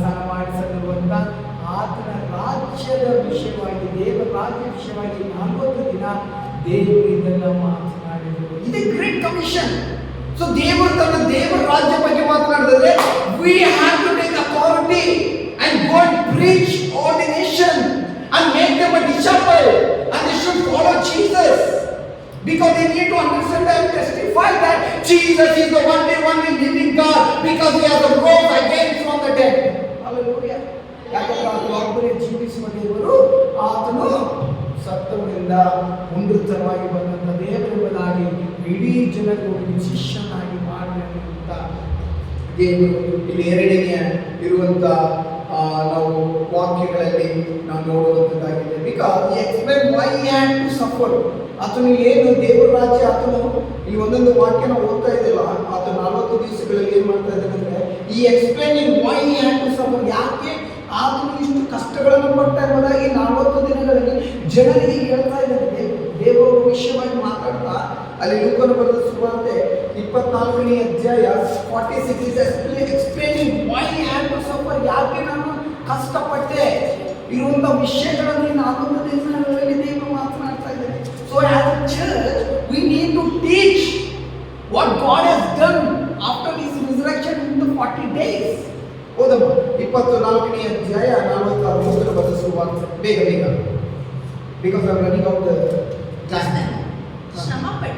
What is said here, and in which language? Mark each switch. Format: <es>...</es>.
<kn>ಮಾಡಿಸಲಿರುವಂತ ಆತನ ರಾಜ್ಯದ ವಿಷಯವಾಗಿ, ದೇವರ ರಾಜ್ಯ ವಿಷಯವಾಗಿ 40 ದಿನ ದೇವರು ಇದನ್ನ ಮಾತನಾಡಿದರು. ಇದು ಗ್ರೇಟ್ ಕಮಿಷನ್. ಸೊ ದೇವರು ತನ್ನ ದೇವರ ರಾಜ್ಯ ಬಗ್ಗೆ ಮಾತನಾಡಿದ್ರೆ</kn> <en>we have to take authority and go and preach all the nation and make them a disciple and they should follow Jesus because they need to understand and testify that Jesus is the only living God because he has rose again from the dead. Hallelujah.</en> <kn>ಯಾಕಂದ್ರೆ ಆತನು ಒಬ್ಬರೇ ಜೀವಿಸುವ ದೇವರು, ಆತನು ಸತ್ತವರಿಂದ ಪುನರುತ್ಥಾನವಾಗಿ ಬಂದಂತ ದೇವರೆಂಬುದಾಗಿ ಇಡೀ ಜನರಿಗೆ ಶಿಷ್ಯನಾಗಿ ಮಾಡಬೇಕಂತ ದೇವರು ಇಲ್ಲಿ ಎರಡನೆಯ ಇರುವಂತ ನಾವು ವಾಕ್ಯಗಳಲ್ಲಿ ನಾವು ನೋಡುವಂಥದ್ದಾಗಿದೆ.</kn> <en>Because he explained why he had to suffer.</en> <kn>ಆತನು ಏನು ದೇವರ ರಾಜ್ಯ, ಆತನು ಈ ಒಂದೊಂದು ವಾಕ್ಯ ನಾವು ಓದ್ತಾ ಇದ್ದಿಲ್ಲ, ಆತನು 40 ದಿವಸಗಳಲ್ಲಿ ಏನ್ ಮಾಡ್ತಾ ಇದ್ದಾನೆ ಅಂದ್ರೆ ಈ</kn> <en>explaining why he had to suffer,</en> <kn>ಯಾಕೆ ಆತನು ಇಷ್ಟು ಕಷ್ಟಗಳನ್ನು ಪಟ್ಟ ಎಂಬುದಾಗಿ 40 ದಿನಗಳಲ್ಲಿ ಜನರಿಗೆ ಹೇಳ್ತಾ ಇದ್ದಾನೆ. ದೇವರ ವಿಷಯವಾಗಿ ಮಾತಾಡ್ತಾ ಅಲ್ಲಿ ಲೂಕನ ಬರೆದ ಸುವಾರ್ತೆ 24ನೇ ಅಧ್ಯಾಯ 46</kn> <en>is explaining why he had to suffer,</en> <kn>ಯಾಕೆ ನಾನು ಕಷ್ಟಪಟ್ಟೆ ಇರುವಂತ ವಿಷಯಗಳನ್ನು 40 ದಿನಗಳಲ್ಲಿ ದೇವರು ಮಾತನಾಡ್ತಾ ಇದ್ದಾರೆ.</kn> <en>So as a church we need to teach what God has done after his resurrection in the 40 days.</en> <kn>ಓದಮ್ಮ 24ನೇ ಅಧ್ಯಾಯ 46 ಬರೆದ ಸುವಾರ್ತೆ. ಬೇಗ</kn> <en>because I'm running out the time.</en>